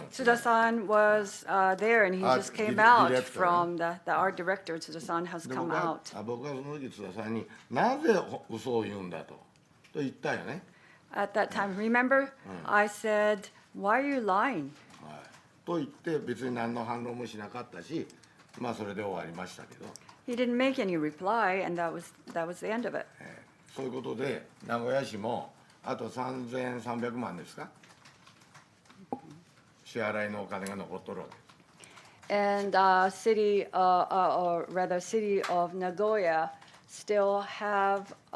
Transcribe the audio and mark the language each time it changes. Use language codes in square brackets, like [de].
[en] Tsuda-san was there, and he just came out from the art director. Tsuda-san has come out. [ja] 僕はその時津田さんになぜ嘘を言うんだと言ったよね。 [en] At that time, remember, I said, "Why are you lying?" [ja] と言って別に何の反論もしなかったし、まあそれで終わりましたけど。 [en] He didn't make any reply, and that was the end of it. [ja] そういうことで名古屋市もあと3300万ですか支払いのお金が残っとるわけ。 [en] And city of Nagoya still have